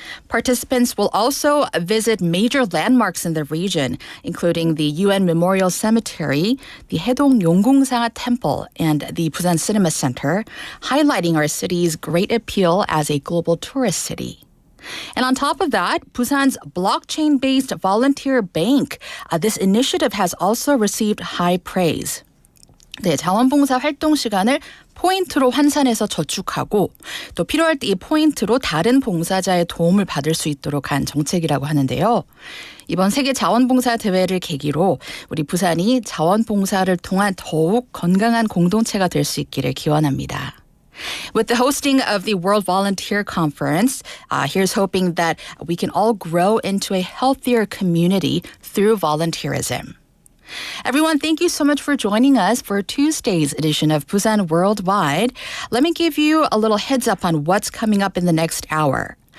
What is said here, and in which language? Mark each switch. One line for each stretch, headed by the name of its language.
English: Participants will also visit major landmarks in the region, including the UN Memorial Cemetery, the Haedong Yonggongsa Temple, and the Busan Cinema Center, highlighting our city's great appeal as a global tourist city. And on top of that, Busan's blockchain-based volunteer bank, this initiative has also received high praise.
Korean: 네, 자원봉사 활동 시간을 포인트로 환산해서 저축하고 또 필요할 때 이 포인트로 다른 봉사자의 도움을 받을 수 있도록 한 정책이라고 하는데요. 이번 세계 자원봉사 대회를 계기로 우리 부산이 자원봉사를 통한 더욱 건강한 공동체가 될 수 있기를 기원합니다.
English: With the hosting of the World Volunteer Conference, here's hoping that we can all grow into a healthier community through volunteerism. Everyone, thank you so much for joining us for Tuesday's edition of Busan Worldwide. Let me give you a little heads up on what's coming up in the next hour.